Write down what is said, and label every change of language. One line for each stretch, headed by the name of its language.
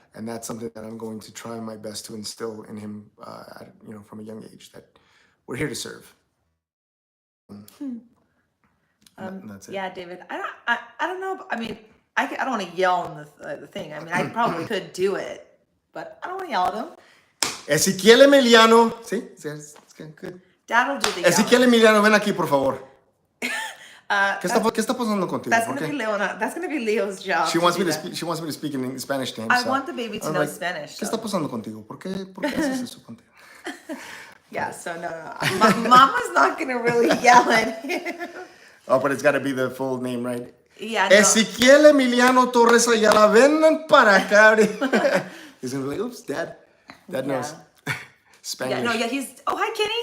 English: And that's something that I'm going to try my best to instill in him, from a young age, that we're here to serve. That's it. Yeah, David. I don't know. I mean, I don't want to yell on the thing. I mean, I probably could do it, but I don't want to yell at him. Ezequiel Emiliano. Sí, it's good. Dad will do the
Spanish: Ezequiel Emiliano, ven aquí, por favor. ¿Qué está pasando contigo?
English: That's gonna be Leo's job. She wants me to speak in Spanish to him. I want the baby to know Spanish.
Spanish: ¿Qué está pasando contigo? ¿Por qué haces eso contigo?
English: Yeah, so no. Mama's not gonna really yell at him. Oh, but it's got to be the full name, right? Yeah. No.
Spanish: Ezequiel Emiliano Torres Ayala, ven para acá.
English: He's gonna be like, oops, Dad knows Spanish. Yeah, he's. Oh, hi, Kenny.